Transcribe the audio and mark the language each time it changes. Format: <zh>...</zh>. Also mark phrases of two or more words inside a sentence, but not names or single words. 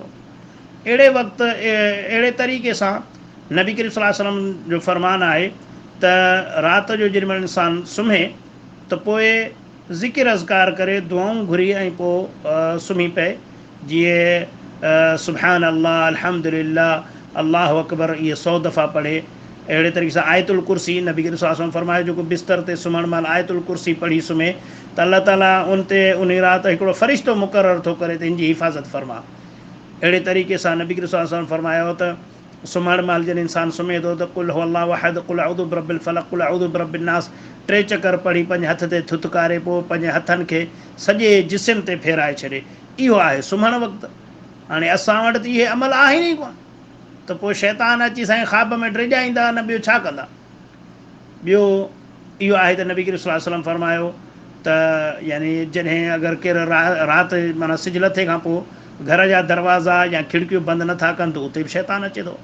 <sd>अहिड़े वक़्तु अहिड़े तरीक़े सां नबी करीम</sd> <ar>صلى الله عليه وسلم</ar> <sd>जो फ़रमानु आहे त राति जो जेॾीमहिल इंसानु सुम्हे त पोइ ज़िक्र अज़कार करे, दुआऊं घुरी, ऐं पोइ सुम्ही पए।</sd> <ar>जीअं سبحان الله، الحمد لله، الله أكبر,</ar> <sd>इहे 100 दफ़ा पढ़े। अहिड़े तरीक़े सां आयतुल कुर्सी, नबी करीम</sd> <ar>صلى الله عليه وسلم</ar> <sd>फरमायो जेको बिस्तर ते सुम्हण महिल आयतुल कुर्सी पढ़ी सुम्हे त अलाह ताला उन ते उन राति हिकिड़ो फ़रिश्तो मुक़ररु थो करे त इन जी हिफ़ाज़त फरमा। अहिड़े तरीक़े सां नबी करीम</sd> <ar>صلى الله عليه وسلم</ar> <sd>फरमायो त सुम्हण महिल जॾहिं इंसानु सुम्हे थो त</sd> <ar>قل هو الله أحد، قل أعوذ برب الفلق، قل أعوذ برب الناس</ar> <sd>3 चकर पढ़ी पंहिंजे हथ ते थुतकारे पोइ पंहिंजे हथनि खे सॼे जिस्म ते फेराए छॾे। इहो आहे सुम्हण वक़्तु। हाणे असां वटि त इहे अमल आहिनि ई कोन, त पोइ शैतान अची असांजे ख़्वाब में ड्रिॼाईंदा, न ॿियो छा कंदा। ॿियो इहो आहे त नबी करीम</sd> <ar>صلى الله عليه وسلم</ar> <sd>फरमायो त यानी जॾहिं अगरि केरु राति माना सिज लथे खां पोइ घर जा दरवाज़ा या खिड़कियूं बंदि नथा कनि त उते बि शैतान अचे थो।</sd>